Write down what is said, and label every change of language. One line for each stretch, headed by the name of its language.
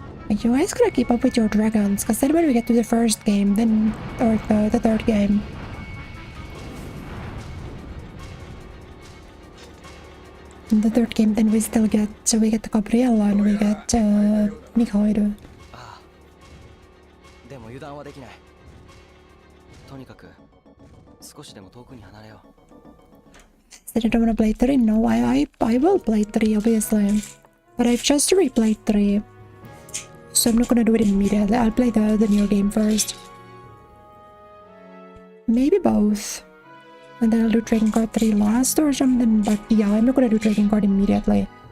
English: You guys gotta keep up with your dragons, because then when we get to the first game, then, or the third game, in the third game, then we still get, so we get the Gabriella and we get Mikhailo.
Japanese: ああ。でも油断はできない。とにかく少しでも遠くに離れよう。
English: Said I don't wanna play 3? No, I will play 3, obviously. But I've just replayed 3. So I'm not gonna do it immediately. I'll play the new game first. Maybe both. And then I'll do Drakengard 3 last or something, but yeah, I'm not gonna do Drakengard immediately.